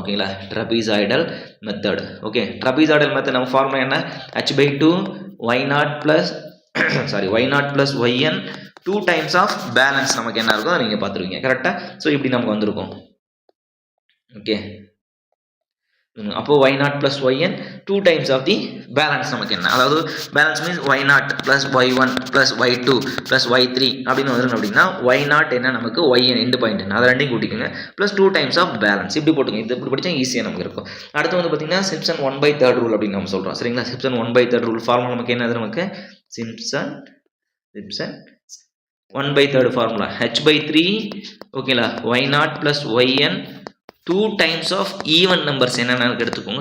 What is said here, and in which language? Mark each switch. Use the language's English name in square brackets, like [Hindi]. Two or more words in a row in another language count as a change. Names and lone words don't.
[Tamil] ஓகேங்களா, [English] trapezoidal method. [Tamil] ஓகே, [English] trapezoidal method [Tamil] நம்ம ஃபார்முலா என்ன, [English] h/2 y0 plus y0 plus yn 2 times of balance [Tamil] நமக்கு என்ன இருக்கும் நீங்கள் பார்த்துருவீங்க. கரெக்டாக, ஸோ இப்படி நமக்கு வந்திருக்கும். ஓகே, அப்போ [English] y0 plus yn 2 times of the balance [Tamil] நமக்கு என்ன, அதாவது [English] balance means y0 plus y1 plus y2 plus y3 [Tamil] அப்படின்னு வந்துடும். அப்படின்னா y0 என்ன நமக்கு, yn [English] end point [Tamil] என்ன, அதை ரெண்டையும் கூட்டிக்கோங்க, [English] plus 2 times of balance [Tamil] இப்படி போட்டுங்க. இது இப்படி படித்தா ஈஸியாக நமக்கு இருக்கும். அடுத்து வந்து பார்த்தீங்கன்னா சிம்ப்சன் 1/3 ரூல் அப்படின்னு நம்ம சொல்கிறோம். சரிங்களா, சிம்ப்சன் 1/3 ரூல் ஃபார்முலா நமக்கு என்னது, நமக்கு சிம்ப்சன் 1/3 ஃபார்முலா h/3 ஓகேங்களா [English] y0 plus yn 2 times of even numbers [Tamil] என்னென்னு எடுத்துக்கோங்க.